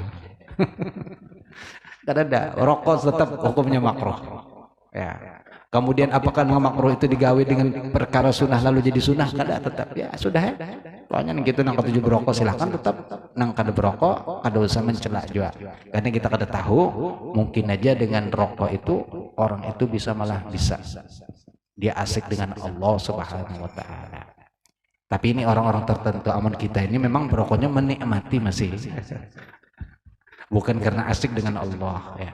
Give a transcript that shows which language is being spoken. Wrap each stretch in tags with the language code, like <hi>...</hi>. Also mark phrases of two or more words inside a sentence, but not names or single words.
<id>Kan ada rokok tetap hukumnya makruh. Ya. Kemudian apakah makruh itu digawe dengan perkara sunnah lalu jadi sunnah?</id> <bjn>Kada tetap ya sudah ya. Pokoknya gitu nang ketujuh berokok silahkan tetap nang kada berokok kada usah mencela juga. Karena kita kada tahu mungkin aja dengan rokok itu orang itu bisa malah bisa dia asik dengan Allah</bjn> <ar>سبحانه وتعالى.</ar> <id>Tapi ini orang-orang tertentu aman kita ini memang berokoknya menikmati masih. Bukan karena asik dengan Allah ya.</id>